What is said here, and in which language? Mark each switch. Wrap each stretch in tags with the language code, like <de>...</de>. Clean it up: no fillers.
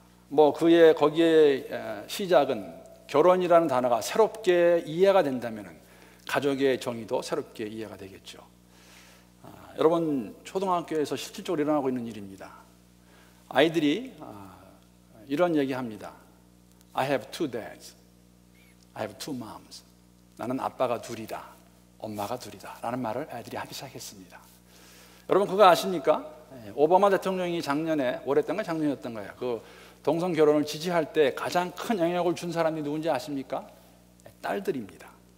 <ko>거기에 시작은 결혼이라는 단어가 새롭게 이해가 된다면 가족의 정의도 새롭게 이해가 되겠죠. 여러분 초등학교에서 실질적으로 일어나고 있는 일입니다. 아이들이 이런 얘기합니다.</ko> <en>I have two dads, I have two moms.</en> <ko>나는 아빠가 둘이다, 엄마가 둘이다 라는 말을 아이들이 하기 시작했습니다. 여러분 그거 아십니까? 오바마 대통령이 작년이었던 거예요. 그 동성 결혼을 지지할 때 가장 큰 영향을 준 사람이 누군지 아십니까? 딸들입니다.</ko>